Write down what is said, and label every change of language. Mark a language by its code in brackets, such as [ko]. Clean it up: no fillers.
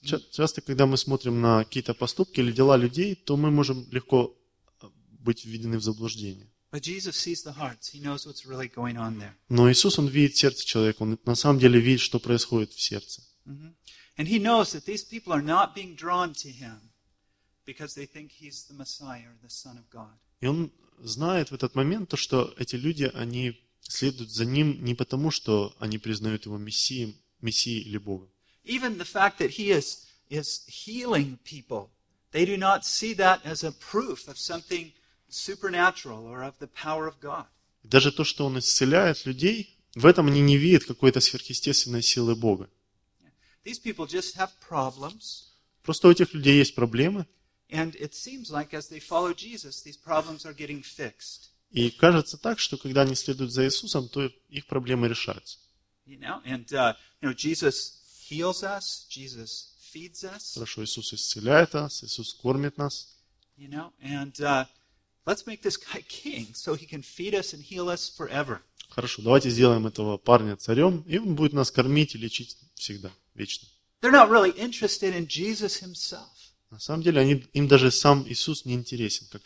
[ru] Часто, когда мы смотрим на какие-то поступки или дела людей, то мы можем легко быть введены в заблуждение. [en] But Jesus sees the hearts. He knows what's really going on there. [ru] Но Иисус, Он видит сердце человека. Он на самом деле видит, что происходит в сердце. [en] And He knows that these people are not being drawn to Him because they think He's the Messiah, the Son of God. [ru] И Он знает в этот момент то, что эти люди, они следуют за Ним не потому, что они признают Его Мессией или Богом. [en] Even the fact that He is healing people, they do not see that as a proof of something supernatural or of the power of God. [ru] Даже то, что Он исцеляет людей, в этом они не видят какой-то сверхъестественной силы Бога. [en] These people just have problems. [ru] Просто у этих людей есть проблемы. [en] And it seems like as they follow Jesus, these problems are getting fixed. [ru] И кажется так, что когда они следуют за Иисусом, то их проблемы решаются. [en] You know, and Jesus heals us, Jesus feeds us. [ru] Хорошо, Иисус исцеляет нас, Иисус кормит нас. [en] You know, and let's make this guy king, so he can feed us and heal us forever. [ru] Хорошо, давайте сделаем этого парня царем, и он будет нас кормить и лечить всегда, вечно. [en] They're not really interested in Jesus himself. [ru] На самом деле, им даже сам Иисус не интересен, как